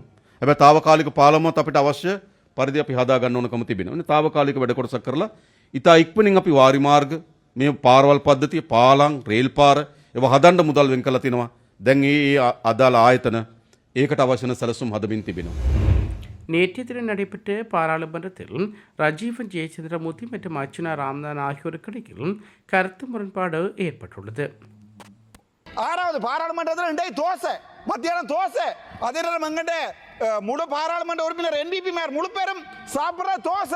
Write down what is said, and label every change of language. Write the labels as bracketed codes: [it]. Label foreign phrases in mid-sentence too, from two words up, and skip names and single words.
[si] හැබැයි తాවකාලික පාලමත් අපිට අවශ්‍ය පරිදි අපි හදා ගන්න ඕනකම තිබෙනවා. නේ తాවකාලික වැඩ කොටසක් කරලා ඉතා ඉක්මනින් අපි වාරි මාර්ග මේ පාරවල් පද්ධතිය, පාලම්, රේල් පාර ඒවා හදන්න මුදල් වෙන් කරලා තිනවා. දැන් මේ අදාළ ආයතන ඒකට අවශ්‍ය සැලසුම් හදමින් තිබෙනවා. [ta] நேற்றைய தினம் நடைபெற்ற பாராளுமன்றத்தில் ரஜீவன் ஜெயச்சந்திரமூர்த்தி மற்றும் அர்ச்சுனா ராம்நாத் ஆகியோருக்கு இடையில் கருத்து முரண்பாடு ஏற்பட்டுள்ளது. ஆறாவது பாராளுமன்றத்தில் இன்றைக்கு தோசை மத்தியானம் தோசை அதே நேரம் எங்கிட்ட முழு பாராளுமன்ற உறுப்பினர் என்பிபி மேயர் முழு பேரும் சாப்பிட்ற தோசை.